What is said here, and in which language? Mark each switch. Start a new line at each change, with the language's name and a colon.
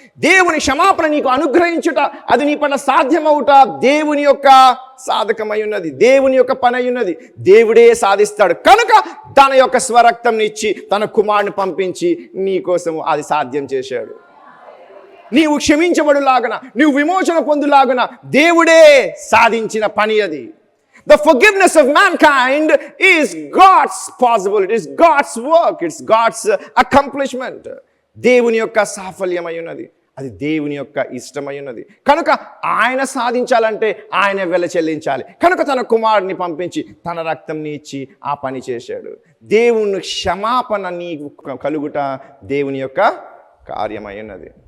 Telugu: దేవుని క్షమాపణ నీకు అనుగ్రహించుట, అది నీ పట్ల సాధ్యమవుట దేవుని యొక్క సాధకమై ఉన్నది, దేవుని యొక్క పని అయి ఉన్నది. దేవుడే సాధిస్తాడు. కనుక తన యొక్క స్వరక్తం ఇచ్చి తన కుమారుని పంపించి నీ కోసం అది సాధ్యం చేశాడు. నీవు క్షమించబడులాగన, నీవు విమోచన పొందులాగన దేవుడే సాధించిన పని అది.
English: The forgiveness of mankind is God's possibility, it is God's work, it's God's accomplishment.
Telugu: దేవుని యొక్క సాఫల్యమై ఉన్నది, అది దేవుని యొక్క ఇష్టమై ఉన్నది. కనుక ఆయన సాధించాలంటే ఆయన వెల చెల్లించాలి. కనుక తన కుమారుడిని పంపించి తన రక్తంని ఇచ్చి ఆ పని చేశాడు. దేవుని క్షమాపణ నీకు కలుగుట దేవుని యొక్క కార్యమై ఉన్నది.